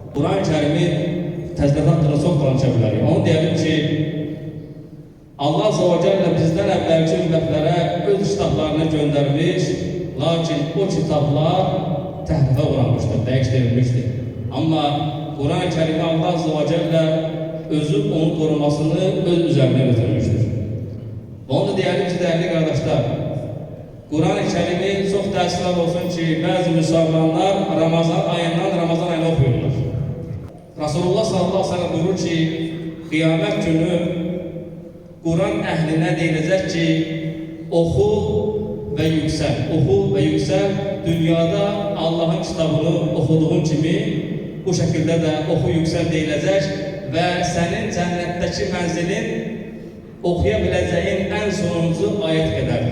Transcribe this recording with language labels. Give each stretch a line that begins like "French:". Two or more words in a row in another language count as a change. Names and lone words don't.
Azerbaijani: Kur'an-ı Kerim'i təzədən haqqında çox danışa bilərik. Onu deyəlim ki,
Arabic: الله عز وجل
Azerbaijani: bizdən əvvəlki ümmətlərə öz kitablarını göndərmiş, lakin o kitablar təhrifə uğramışdır, dəyişdirilmişdir.
Turkish: Amma Kur'an-ı Kerim'i
Arabic: الله عز وجل
Turkish: özü onun korumasını öz üzerine götürmüştür.
Azerbaijani: Onu da deyəlim ki, dəyərli qardaşlar, Kur'an-ı Kerim'i çox təəssüflər olsun ki, bəzi müsəlmanlar Ramazan ayından Ramazan ayını oxuyurlar. Resulullah
Arabic: صلى الله عليه وسلم
Azerbaijani: buyurur ki, qiyamət günü Kur'an əhlinə deyiləcək ki, oxu və yüksəl, oxu və yüksəl, dünyada Allahın kitabını oxuduğun kimi bu şəkildə də oxu yüksəl deyiləcək və sənin cənnətdəki mənzilin oxuya biləcəyin ən sonuncu ayət qədərdir.